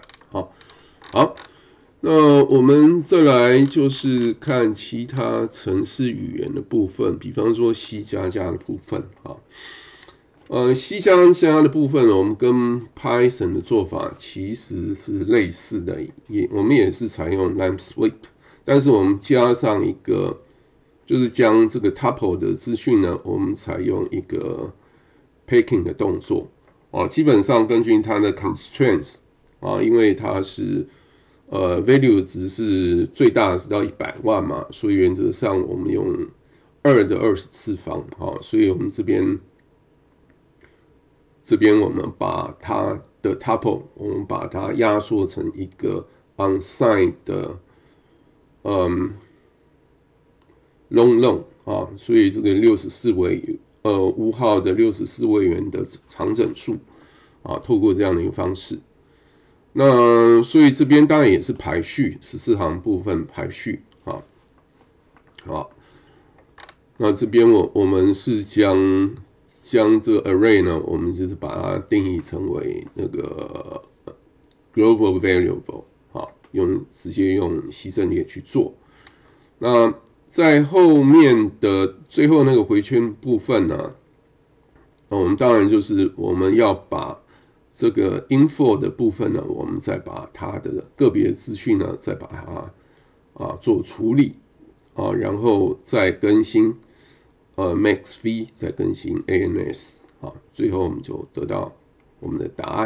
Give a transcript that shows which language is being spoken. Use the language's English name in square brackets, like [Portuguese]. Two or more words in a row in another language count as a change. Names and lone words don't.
[Chinese] 好，那我們再來就是看其他程式語言的部分，比方說 C++ 的部分啊。C++ 的部分，我們跟 Python 的做法其實是類似的，我們也是採用 [English] line sweep， [Chinese] 但是我們加上一個，就是將這個 tuple 的資訊呢，我們採用一個 packing 的動作基本上根據它的 constraints 因為它是value 值是最大的是到100萬嘛，所以原則上我們用2的20次方所以我們這邊我們把它的 tuple 我們把它壓縮成一個 unsigned 的 long 所以這個5號的64位元的長整數透過這樣的一個方式，那所以這邊當然也是排序14行部分排序好，那這邊我們是將這個 array 呢，我們就是把它定義成為那個 [English] global variable [Chinese] 直接用西阵列去做。那在后面的最後那個回圈部分呢，我們当然就是我們要把這個 info 的部分呢，我們再把它的個別資訊呢，再把它做處理然後再更新max v 再更新 ANS 最後我們就得到我们的答案。